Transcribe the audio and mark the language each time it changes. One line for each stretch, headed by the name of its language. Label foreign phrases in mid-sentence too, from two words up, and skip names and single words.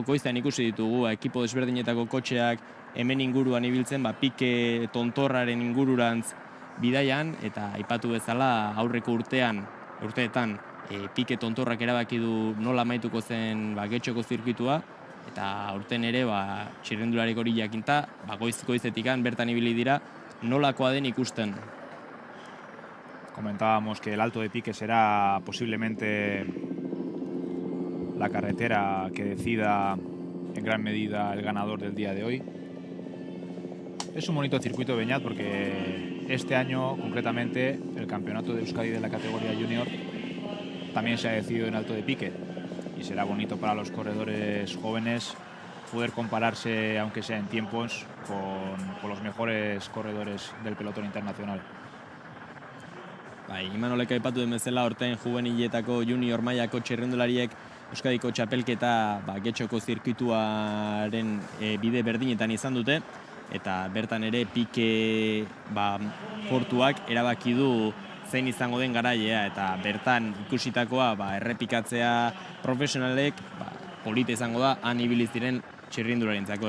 Basque: Goizean ikusi ditugu ekipo desberdinetako kotxeak hemen inguruan ibiltzen, Pike tontorraren ingururantz bidaian, eta aipatu bezala aurreko urteetan Pike tontorrak erabaki du nola amaituko zen Getxoko zirkuitua, eta aurten ere txirrindularik hori jakinta, goizetikan bertan ibili dira, nolakoa den ikusten.
Spanish: Comentábamos que el Alto de Pique será posiblemente la carretera que decida en gran medida el ganador del día de hoy. Es un bonito circuito de Beñat porque este año, concretamente, el campeonato de Euskadi de la categoría junior también se ha decidido en Alto de Pique y será bonito para los corredores jóvenes poder compararse, aunque sea en tiempos, con los mejores corredores del pelotón internacional.
Basque: Imanolek aipatu den bezala, orten juveniletako junior mailako txirrindulariek Euskadiko txapelketa Getxoko zirkuituaren bide berdinetan izan dute, eta bertan ere Pique portuak erabaki du zein izango den garailea, eta bertan ikusitakoa errepikatzea profesionalek polita izango da han ibiliz diren txirrindularentzako.